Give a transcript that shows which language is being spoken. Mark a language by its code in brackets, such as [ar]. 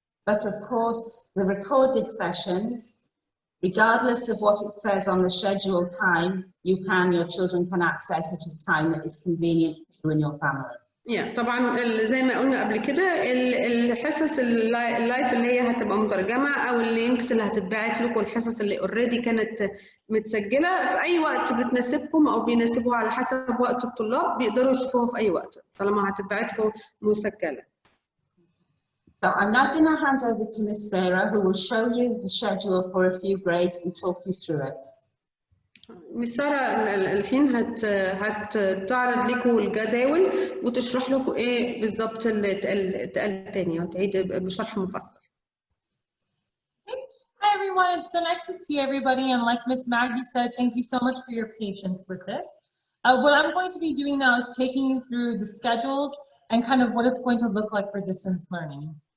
[en] But of course, the recorded sessions, regardless of what it says on the scheduled time, your children can access at a time that is convenient for you and your family. [ar] طبعا زي ما قلنا قبل كده، الحصص اللايف اللي هي هتبقى مترجمه، او اللينكس اللي هتتبعت لكم، الحصص اللي اوريدي كانت متسجله في اي وقت بتناسبكم او بيناسبوها على حسب وقت الطلاب، بيقدروا يشوفوها في اي وقت طالما هتتبعت لكم مسجله. [en] So I'm now going to hand over to Miss Sarah, who will show you the schedule for a few grades and talk you through it. [ar] مس سارة الحين هتعرض لكم الجداول وتشرح لكم ايه بالظبط اللي اتقال تاني، وتعيد بشرح مفصل. [en] Hi everyone, it's so nice to see everybody, and like Miss Maggie said, thank you so much for your patience with this. What I'm going to be doing now is taking you through the schedules and kind of what it's going to look like for distance learning.